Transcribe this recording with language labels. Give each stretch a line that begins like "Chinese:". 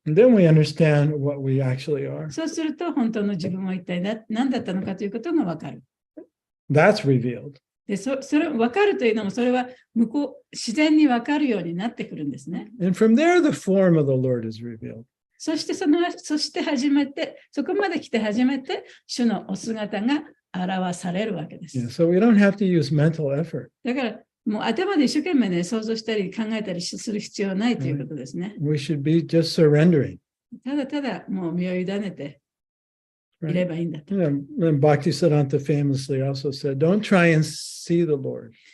English: And then we understand what we actually are.
Japanese: そうすると、本当の自分は一体何だったのかということが分かる。
English: That's revealed.
Japanese: でそれ分かるというのも、それは自然に分かるようになってくるんですね。
English: And from there, the form of the Lord is revealed.
Japanese: そして初めて、そこまで来て初めて、主のお姿が表されるわけです。
English: Yeah, so we don't have to use mental effort.
Japanese: だから、もう頭で一生懸命ね、想像したり考えたりする必要はないということですね。
English: We should be just surrendering.
Japanese: ただただ、もう身を委ねていればいいんだと。
English: And Bhaktisiddhanta famously also said, don't try and see the Lord.